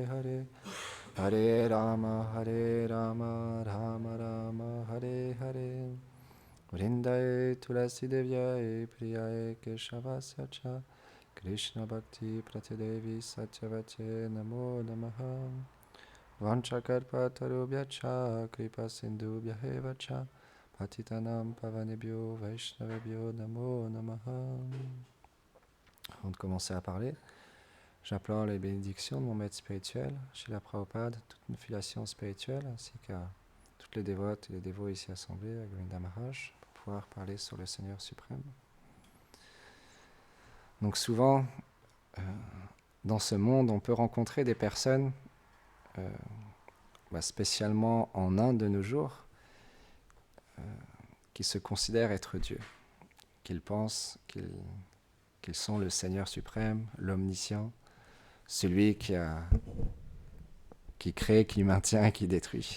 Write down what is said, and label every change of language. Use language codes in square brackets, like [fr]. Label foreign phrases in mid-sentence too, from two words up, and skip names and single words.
[sa] Hare Hare Rama Rama Rama Hare Hare Vrindaye Tulasi Devyaye Priyaye Keshavasya Cha Krishna Bhakti Pratidevi Satyavate Namo Namaha Vanchakarpatarubhyacha Kripa Sindhubhyaeva Cha Patitanam Pavanebhyo Vaishnavebhyo Namo Namaha. [fr] Avant de commencer à parler, j'implore les bénédictions de mon maître spirituel, Srila Prabhupada, toute une filiation spirituelle, ainsi qu'à toutes les dévotes et les dévots ici assemblés, à Govinda Maharaj, pour pouvoir parler sur le Seigneur suprême. Donc souvent, dans ce monde, on peut rencontrer des personnes, spécialement en Inde de nos jours, qui se considèrent être Dieu, qu'ils pensent qu'ils sont le Seigneur suprême, l'omniscient, celui qui crée, qui maintient, qui détruit.